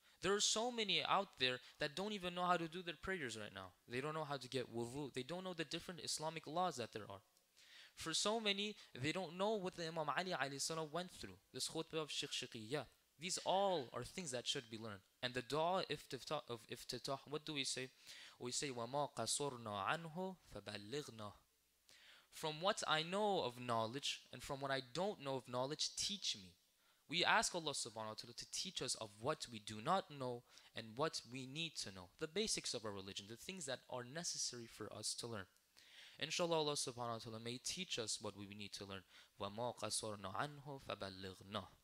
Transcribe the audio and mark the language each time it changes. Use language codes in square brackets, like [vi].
[en] There are so many out there that don't even know how to do their prayers right now. They don't know how to get wudu. They don't know the different Islamic laws that there are. For so many, they don't know what the Imam Ali alayhi salam went through. This khutbah of Shiqshaqiyya. These all are things that should be learned. And the dua of iftitah, what do we say? We say, [ar] وَمَا قَصُرْنَا عَنْهُ فَبَلِّغْنَا. [en] From what I know of knowledge and from what I don't know of knowledge, teach me. We ask Allah subhanahu wa ta'ala to teach us of what we do not know and what we need to know. The basics of our religion, the things that are necessary for us to learn. Inshallah, Allah subhanahu wa ta'ala may teach us what we need to learn. [ar] وَمَا قَصَرْنَا عَنْهُ فَبَلِّغْنَا.